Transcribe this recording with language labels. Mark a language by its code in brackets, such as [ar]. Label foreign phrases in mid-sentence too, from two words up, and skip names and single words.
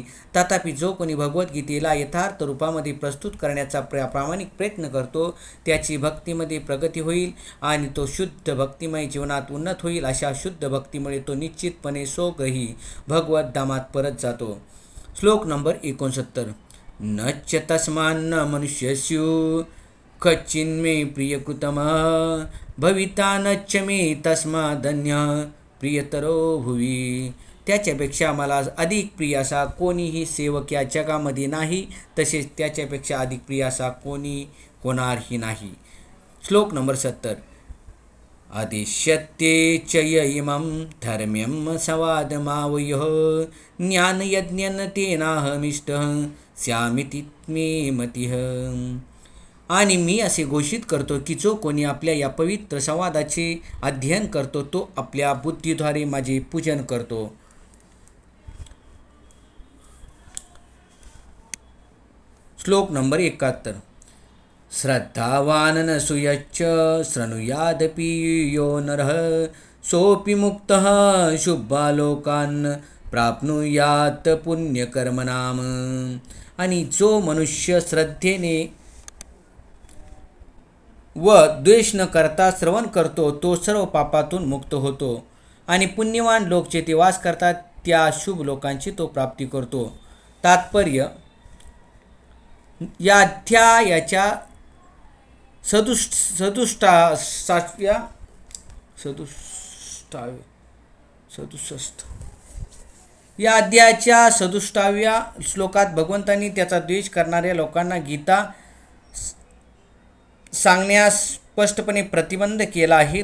[mr] तथापि जो कोणी भगवद्गीतेला यथार्थ रूपामध्ये प्रस्तुत करण्याचा प्रामाणिक प्रयत्न करतो त्याची भक्तीमध्ये प्रगती होईल आणि तो शुद्ध भक्तिमय जीवनात उन्नत होईल. अशा शुद्ध भक्तीमुळे तो निश्चितपणे स्वग्रही भगवत धामात परत जातो. श्लोक नंबर 69. [sa] न च तस्मान्न मनुष्यस्यु कच्चिन्मे प्रियकृतमः भविता न च मे तस्मादन्य प्रियतरो भुवी. [mr] त्याच्यापेक्षा मला अधिक प्रिय असा कोणीही सेवक या जगामध्ये नाही, तसेच त्याच्यापेक्षा अधिक प्रिय असा कोणी होणारही नाही. श्लोक नंबर 70. [sa] अधिष्यत्ये च य इमं धर्म्यं सवादमावयोः ज्ञानयज्ञेन तेनाहमिष्टः स्यामिति मे मतिः. [mr] आणि मी असे घोषित करतो की जो कोणी आपल्या या पवित्र संवादाचे अध्ययन करतो तो आपल्या बुद्धीद्वारे माझे पूजन करतो. श्लोक नंबर 71. [sa] श्रद्धावान् न सूयश्च शृणुयादपि यो नरः सोऽपि मुक्तः शुभालोकान् प्राप्नुयात पुण्यकर्मणाम. [mr] आणि जो मनुष्य श्रद्धेने व द्वेष न करता श्रवण करतो तो सर्व पापातून मुक्त होतो आणि पुण्यवान लोक जेथे वास करतात त्या शुभ लोकांची तो प्राप्ती करतो. तात्पर्य या अध्यायाच्या 67 या अध्यायाच्या 67व्या श्लोकात भगवंतांनी त्याचा द्वेष करणाऱ्या लोकांना गीता सांगण्यास स्पष्टपणे प्रतिबंध केला आहे.